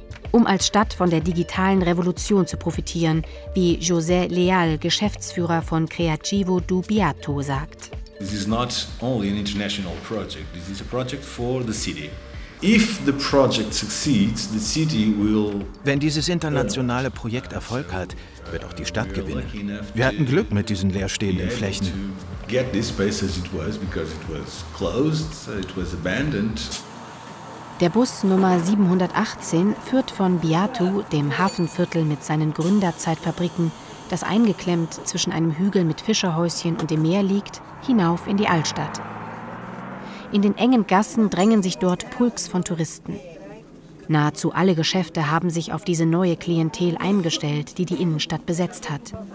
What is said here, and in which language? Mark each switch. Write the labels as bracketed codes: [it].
[de] Um als Stadt von der digitalen Revolution zu profitieren, wie José Leal, Geschäftsführer von Creativo do Beato, sagt. [en] This is not only an international project. This is a project for the city. If the project succeeds, the city will. [de] Wenn dieses internationale Projekt Erfolg hat, wird auch die Stadt gewinnen. Wir hatten Glück mit diesen leerstehenden Flächen. [en] Get this space as it was because it was closed, it was abandoned. [de] Der Bus Nummer 718 führt von Beato, dem Hafenviertel mit seinen Gründerzeitfabriken, das eingeklemmt zwischen einem Hügel mit Fischerhäuschen und dem Meer liegt, hinauf in die Altstadt. In den engen Gassen drängen sich dort Pulks von Touristen. Nahezu alle Geschäfte haben sich auf diese neue Klientel eingestellt, die die Innenstadt besetzt hat.